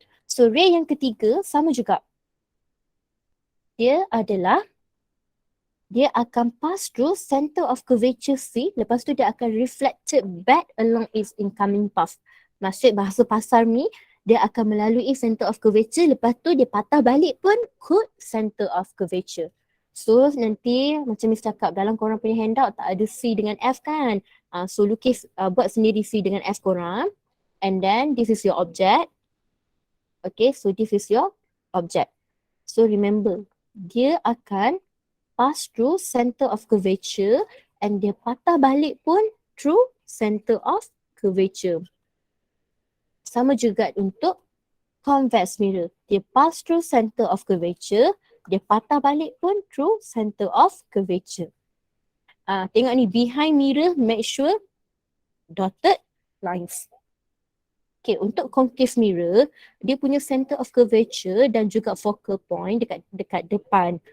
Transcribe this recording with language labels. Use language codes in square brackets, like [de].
[ms] So ray yang ketiga sama juga. Dia akan pass through center of curvature C, lepas tu dia akan [en] reflected back along its incoming path. [ms] Maksud bahasa pasar ni, dia akan melalui center of curvature, lepas tu dia patah balik pun ke center of curvature. So nanti macam Miss cakap dalam korang punya handout tak ada C dengan F kan. So lukis, buat sendiri C dengan F korang. [en] And then this is your object. Okay, so this is your object. [ms] So remember, dia akan [en] pass through [ms] center of curvature and dia patah balik pun through center of curvature. Sama juga untuk convex mirror. Dia pass through center of curvature, dia patah balik pun through center of curvature. Tengok ni, [en] behind mirror, make sure dotted lines. [ms] Okay, untuk concave mirror, dia punya center of curvature dan juga focal point dekat depan.